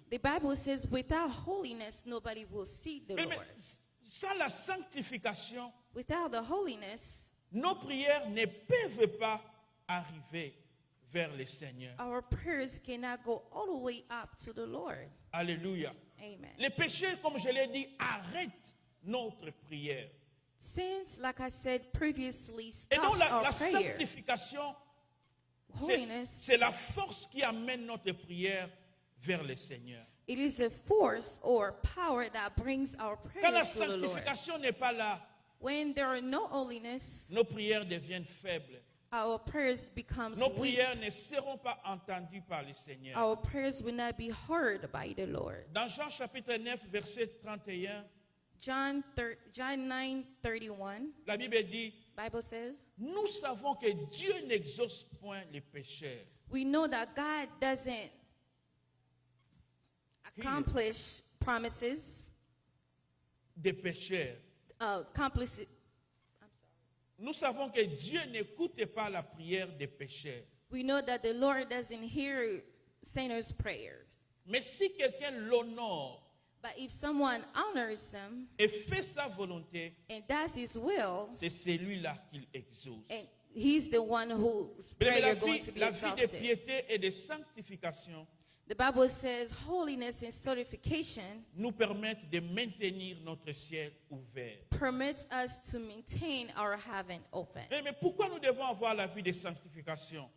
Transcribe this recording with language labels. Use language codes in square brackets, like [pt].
[en] The Bible says, without holiness, nobody will see the [fr] Mais [en] Lord. [fr] sans la sanctification, [en] Without the holiness, [fr] nos prières ne peuvent pas arriver vers le Seigneur. [en] our prayers cannot go all the way up to the Lord. [fr] Alléluia. Amen. Les péchés, comme je l'ai dit, arrêtent notre prière. [en] Sins, like I said previously, [fr] Et donc [en] stops [fr] la [en] our prayer. [fr] sanctification, [en] Holiness, [fr] c'est la force qui amène notre prière vers le Seigneur. [en] it is a force or power that brings our [fr] Quand la [en] prayers to the Lord. [fr] sanctification n'est pas là, [en] When there are no holiness, [fr] nos prières deviennent faibles. [en] our prayers becomes [fr] Nos [en] weak. [fr] prières ne seront pas entendues par le Seigneur. [en] Our prayers will not be heard by the Lord. [fr] Dans Jean chapitre 9, verset 31, [en] John 9:31, [fr] la Bible dit, [en] Bible says, [fr] nous savons que Dieu n'exauce point les pécheurs. [en] we know that God doesn't accomplish promises, [fr] Des pécheurs. [en] accomplish it. I'm sorry. [fr] Nous savons que Dieu n'écoute pas la prière des pécheurs. [en] We know that the Lord doesn't hear sinners' prayers. [fr] Mais si quelqu'un l'honore [en] But if someone honors him [fr] et fait sa volonté, [en] and does his will, [fr] c'est celui-là qu'il exauce. [en] and he's the one whose [fr] Mais [en] prayer going to be [fr] la vie de [en] exhausted. [fr] piété et de sanctification [en] The Bible says holiness and certification [fr] nous permettent de maintenir notre ciel ouvert. [en] permits us to maintain our heaven open. [fr] Mais pourquoi nous devons avoir la vie de sanctification?